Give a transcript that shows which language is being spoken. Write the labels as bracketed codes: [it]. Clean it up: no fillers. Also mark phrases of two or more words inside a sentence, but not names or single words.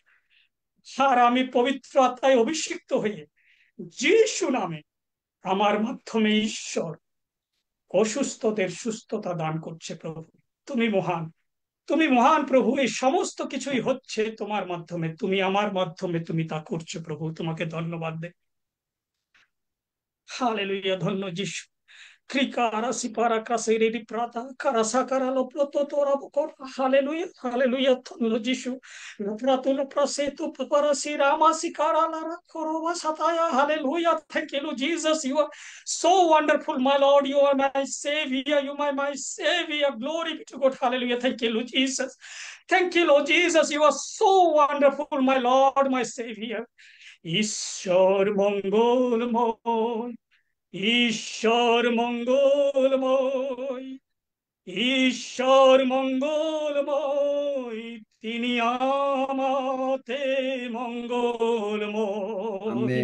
[bn] আর আমি পবিত্র আত্মায় অভিষিক্ত হয়ে যিশু নামে আমার মাধ্যমে ঈশ্বর অসুস্থদের সুস্থতা দান করছে প্রভু। তুমি মহান, তুমি মহান প্রভু। এই সমস্ত কিছুই হচ্ছে তোমার মাধ্যমে, তুমি আমার মাধ্যমে তুমি তা করছো প্রভু। তোমাকে ধন্যবাদ দে। হালেলুয়া, ধন্য যিশু। Krikara sipara krasere di prata karasa karalo ploto tora bokor. Hallelujah, hallelujah, ধন্য যিশু। Prato lo praseto papara sirama sikara lara korova sataya. [en] Hallelujah, thank you, Lord Jesus. You are so wonderful, my Lord. You are my Savior. You are my Savior. Glory be to God. Hallelujah, thank you, Lord Jesus. Thank you, Lord Jesus. You are so wonderful, my Lord, my Savior. [bn] ঈশ্বর মঙ্গলময়, ঈশ্বর মঙ্গলময়, ঈশ্বর মঙ্গলময়, তিনি আমাতে মঙ্গলময়।